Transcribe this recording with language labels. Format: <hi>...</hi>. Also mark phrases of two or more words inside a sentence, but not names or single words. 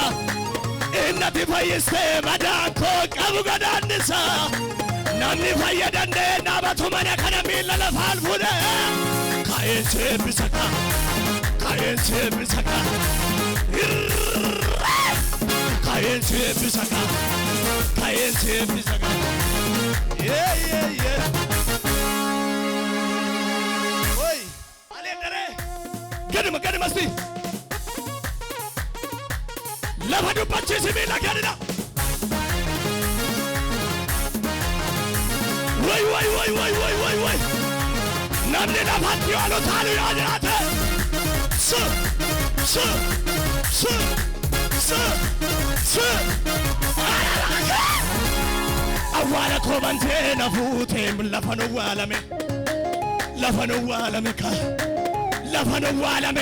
<om>Innati fayyiste madaan koon qabu godaannisa. Namni fayyadandee naabatu mana kana miila lafaan fuudhe. Ka'eensi eebbisa ka. Ka'eensi eebbisa ka. Ka'eensi eebbisa ka. Ka'eensi eebbisa ka.</om> <en>Yeah, yeah, yeah. Oi, aleedare.</en> <om>Gaduma gaduma si. Lafa dubbachiisi miila gadina. Wai wai wai wai wai wai wai. Namni lafatti yoo taalu yoo jiraate. Awwaala koo bantee na fuuteem lafa nu awwaalame. Lafa nu awwaalame ka. Lafa nu awwaalame.</om>